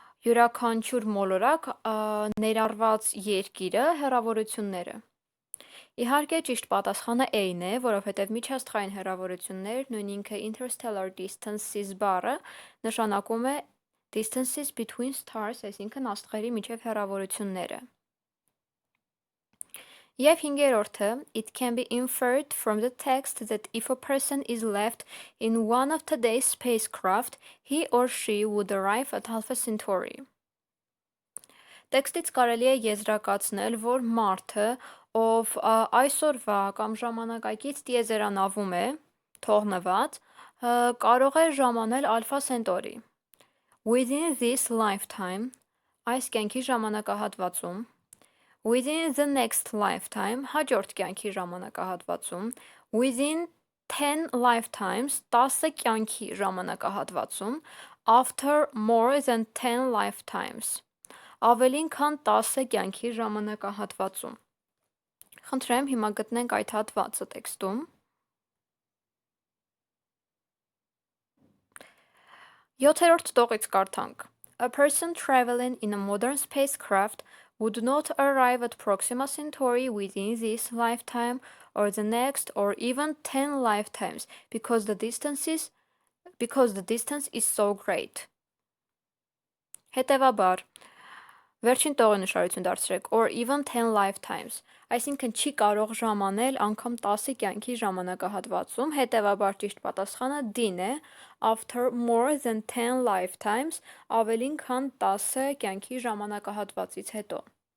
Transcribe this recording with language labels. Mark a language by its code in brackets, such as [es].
[hy] յուրաքանչյուր մոլորակ ներառված երկիրը, հեռավորությունները։ Իհարկե ճիշտ պատասխանը A-ն է, որովհետև միջաստղային հեռավորություններ, նույն ինքը interstellar distances բառը նշանակում է [en] distances between stars, [hy] այսինքն աստղերի միջև հեռավորությունները։ [en] Եվ հինգերորդը, it can be inferred from the text that if a person is left in one of today's spacecraft, he or she would arrive at Alpha Centauri. [hy] Տեքստից կարելի է եզրակացնել, որ մարդը, ով այսօրվա կամ ժամանակակից տիեզերանավում է, թողնված, կարող է ժամանել Alpha Centauri. [en] Within this lifetime, [hy] այս կյանքի ժամանակահատվածում, [en] within the next lifetime, [hy] հաջորդ կյանքի ժամանակահատվածում, [en] within 10 lifetimes, [hy] 10 կյանքի ժամանակահատվածում, [en] after more than 10 lifetimes, [hy] ավելին քան 10 կյանքի ժամանակահատվածում։ Խնդրեմ, հիմա գտնենք այդ հատվածը տեքստում։ Յոթերորդ տողից կարդանք. [en] A person traveling in a modern spacecraft would not arrive at Proxima Centauri within this lifetime or the next or even 10 lifetimes because the distance is so great. [hy] Հետևաբար, վերջին տողը նշարություն դարձրեք, [en] or even 10 lifetimes, [hy] այսինքն չի կարող ժամանել անգամ 10 կյանքի ժամանակահատվածում, հետևաբար ճիշտ պատասխանը D-ն է, [en] after more than 10 lifetimes, [hy] ավելին քան 10 կյանքի ժամանակահատվածից հետո։